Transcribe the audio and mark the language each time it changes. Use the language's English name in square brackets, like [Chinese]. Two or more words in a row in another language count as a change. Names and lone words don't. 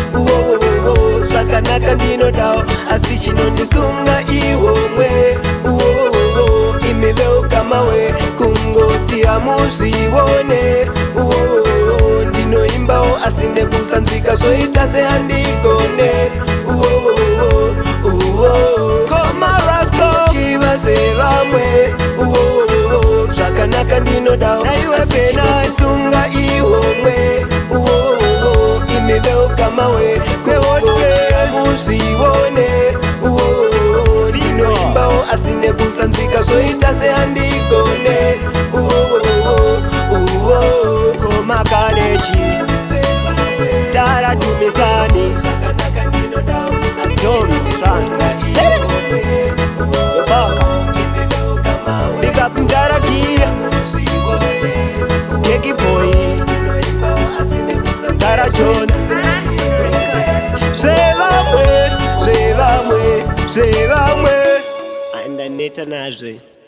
[Shona] Uwo, uwo, uwo, zvakanaka ndinodawo, asi chinondisunga iwomwe. Uwo, uwo, uwo, imi veukama we, kungoti hamuzvione. Uwo, uwo, uwo, ndinoimbawo asi nekusanzwika zvoita sehandigone. Uwo, uwo, uwo, uwo. Koma Rasco. Chiva zvevamwe. Uwo, uwo, uwo, zvakanaka ndinodawo, asi chinondisunga iwomwe. Uwo, uwo, imi veukama we, kungoti hamuzvione. Uwo, uwo, uwo, ndinoimbawo asi nekusanzwika zvoita sehandigone. Uwo, uwo, uwo, uwo. Koma Carnage. Tara Dumisani. Dom San. Baka. [English] Big up [Shona] Ndaragia. Jackie Boy. Tara Jones. Zvevamwe, zvevamwe, zvevamwe. Andaneta nazve.